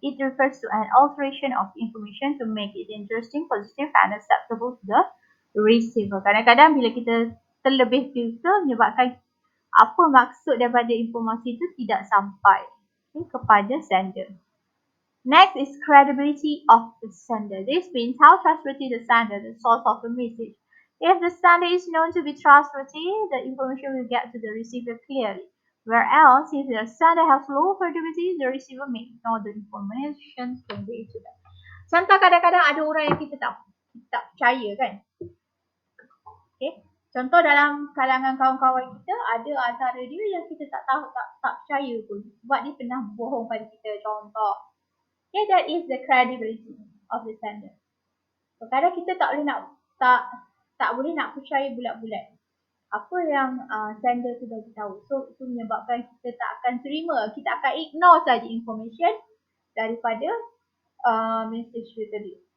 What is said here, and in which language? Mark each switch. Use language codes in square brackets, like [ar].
[en] It refers to an alteration of information to make it interesting, positive and acceptable to the receiver. [ms] Kadang-kadang bila kita terlebih filter menyebabkan apa maksud daripada informasi itu tidak sampai kepada sender. [en] Next is credibility of the sender. This means how trustworthy the sender, the source of the message. If the sender is known to be trustworthy, the information will get to the receiver clearly. Whereas if the sender has low credibility, the receiver may ignore the information conveyed to them. [ms] Contoh kadang-kadang ada orang yang kita tak percaya kan. Okay. Contoh dalam kalangan kawan-kawan kita ada antara dia yang kita tak tahu tak percaya pun sebab dia pernah bohong pada kita. Contoh. [en] Okay, that is the credibility of the sender. [ms] So, kadang kita tak boleh nak percaya bulat-bulat apa yang sender tu bagi tahu. So itu menyebabkan kita tak akan terima, kita akan ignore saja information daripada message tu tadi.